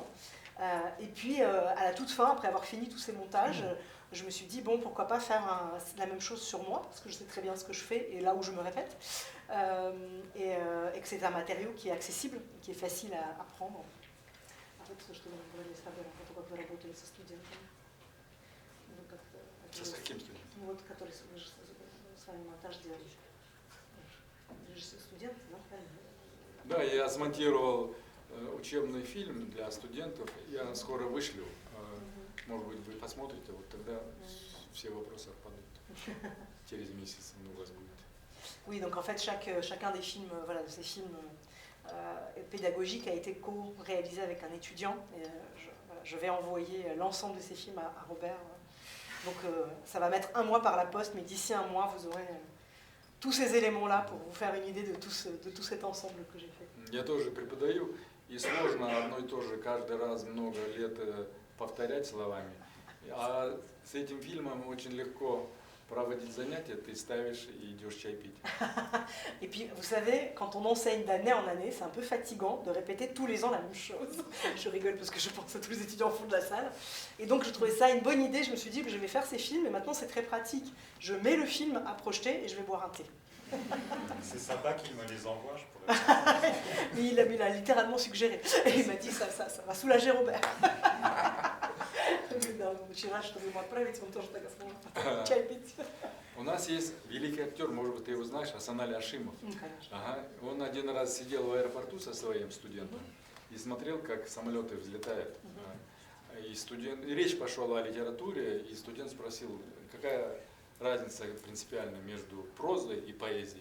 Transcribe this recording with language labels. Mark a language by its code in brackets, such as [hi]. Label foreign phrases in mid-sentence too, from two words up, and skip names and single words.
[fr] Et puis à la toute fin, après avoir fini tous ces montages, je me suis dit bon pourquoi pas faire la même chose sur moi, parce que je sais très bien ce que je fais et là où je me répète, et que c'est un matériau qui est accessible, qui est facile à prendre. En fait, je te demande de [ru] С каким студентом? Вот, который с вами монтаж делали. Студент, да, правильно? Да, я смонтировал учебный фильм для студентов. Я скоро вышлю. Может быть, вы посмотрите, вот тогда все вопросы отпадут. Через месяц у вас будет. [fr] Oui, donc en fait, chacun des films, voilà, de ces films pédagogiques a été co-réalisé avec un étudiant. Et, je vais envoyer l'ensemble de ces films à Robert. Donc ça va mettre 1 mois par la poste, mais d'ici 1 mois, vous aurez tous ces éléments-là pour vous faire une idée de tout cet ensemble que j'ai fait. [ru] Я тоже преподаю, и сложно одно и то же каждый раз много лет повторять словами. А с этим фильмом очень легко проводить занятия, ты ставишь и идешь чай пить. [fr] Et puis, vous savez, quand on enseigne d'année en année, c'est un peu fatigant de répéter tous les ans la même chose. Je rigole parce que je pense à tous les étudiants au fond de la salle. Et donc, je trouvais ça une bonne idée. Je me suis dit que je vais faire ces films, et maintenant, c'est très pratique. Je mets le film à projeter et je vais boire un thé. C'est sympa qu'il me les envoie, je pourrais. Mais il l'a littéralement suggéré. Et il m'a dit ça va soulager Robert. [ru] У нас есть великий актер, может быть, ты его знаешь, Асаналь Ашимов. Ага. Он один раз сидел в аэропорту со своим студентом и смотрел, как самолеты взлетают. И речь пошла о литературе, и студент спросил, какая разница принципиальная между прозой и поэзией.